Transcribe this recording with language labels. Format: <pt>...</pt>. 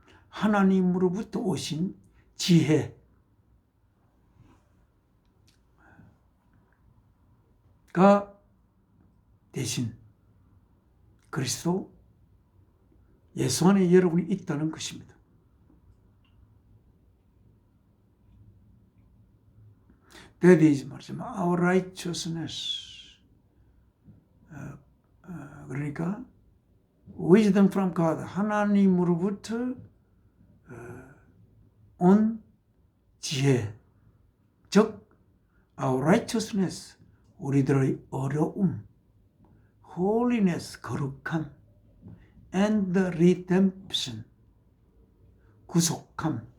<ko>하나님으로부터 오신 지혜가 대신 그리스도 예수 안에 여러분이 있다는 것입니다.</ko> <en>That is</en> <ko>말하자면</ko> <en>our righteousness.</en> <ko>그러니까</ko> <en>wisdom from God,</en> <ko>하나님으로부터 온 지혜, 즉</ko> <en>our righteousness,</en> <ko>우리들의 어려움, holiness, 거룩함,</ko> <en>and redemption,</en> <ko>구속함.</ko>